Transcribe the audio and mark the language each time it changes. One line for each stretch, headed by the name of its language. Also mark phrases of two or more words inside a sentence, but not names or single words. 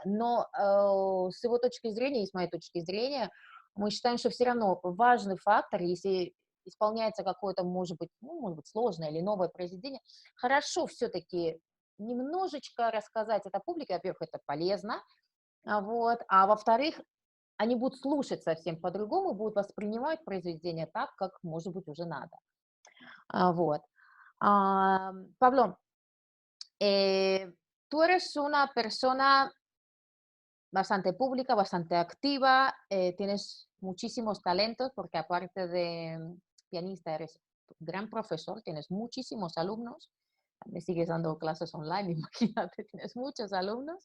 Russian: Но с его точки зрения и с моей точки зрения, мы считаем, что все равно важный фактор, если исполняется какое-то, может быть, сложное или новое произведение, хорошо все-таки немножечко рассказать это публике, во-первых, это полезно, вот, а во-вторых, они будут слушать совсем по-другому, будут воспринимать произведение так, как, может быть, уже надо. Вот. Павло,
Spanish: eh, tú eres una persona bastante pública, bastante activa, tienes muchísimos talentos porque aparte de pianista eres gran profesor, tienes muchísimos alumnos, me sigues dando clases online, imagínate, tienes muchos alumnos.